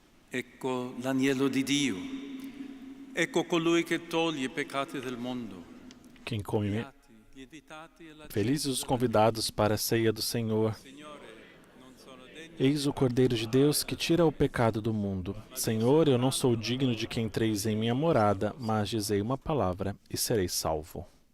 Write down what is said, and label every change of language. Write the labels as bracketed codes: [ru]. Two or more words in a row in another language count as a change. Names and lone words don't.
[it] Ecco l'agnello di Dio. Ecco colui che toglie i peccati del mondo. [pt] Quem come Felizes os convidados para a ceia do Senhor. Eis o Cordeiro de Deus que tira o pecado do mundo. Senhor, eu não sou digno de que entreis em minha morada, mas dizei uma palavra e serei salvo.